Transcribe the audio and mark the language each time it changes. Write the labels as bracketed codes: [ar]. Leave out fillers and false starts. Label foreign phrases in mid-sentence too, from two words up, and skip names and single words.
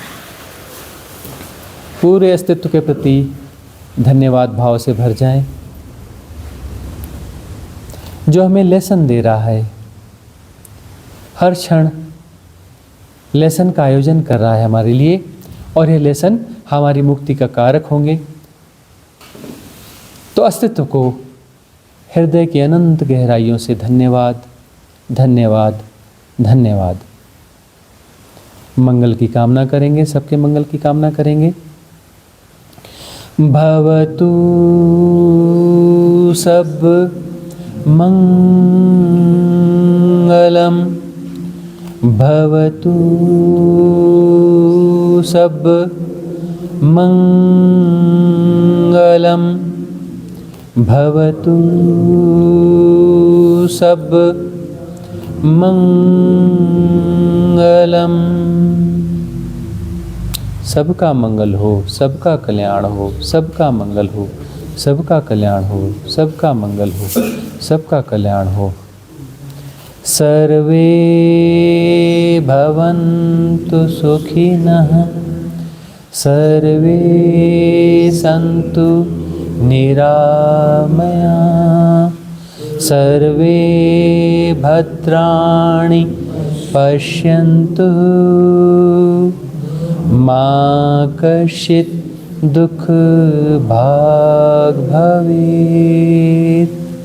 [hi] पूरे अस्तित्व के प्रति धन्यवाद भाव से भर जाएं, जो हमें लेसन दे रहा है, हर क्षण लेसन का आयोजन कर रहा है हमारे लिए, और ये लेसन हमारी मुक्ति का कारक होंगे। तो अस्तित्व को हृदय की अनंत गहराइयों से धन्यवाद, धन्यवाद, धन्यवाद। मंगल की कामना करेंगे, सबके मंगल की कामना करेंगे। [pi] भवतु सब मंगलम, भवतु सब मंगलम, भवतु सब मंगलम। [hi] सबका मंगल हो, सबका कल्याण हो, सबका मंगल हो, सबका कल्याण हो, सबका मंगल हो, सबका कल्याण हो। [sa] सर्वे भवन्तु सुखिनः, सर्वे सन्तु निरामया, सर्वे भद्राणि पश्यन्तु, मा कश्चित् दुःख भाग् भवेत्।